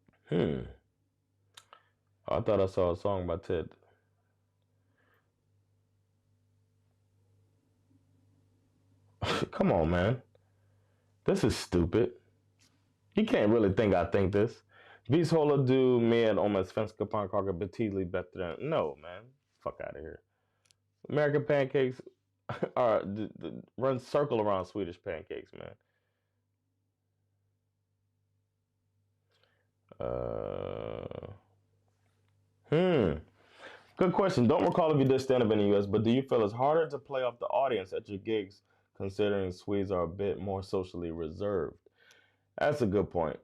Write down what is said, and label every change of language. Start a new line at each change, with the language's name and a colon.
English: Hmm. I thought I saw a song by Ted. Come on, man. This is stupid. You can't really think I think this.
Swedish: Vi håller du med om att svenska pannkakor betydligt bättre än...
English: No, man. Fuck out of here. American pancakes are run circle around Swedish pancakes, man. Uh, Good question. Don't recall if you did stand up in the U.S., but do you feel it's harder to play off the audience at your gigs, considering Swedes are a bit more socially reserved? That's a good point.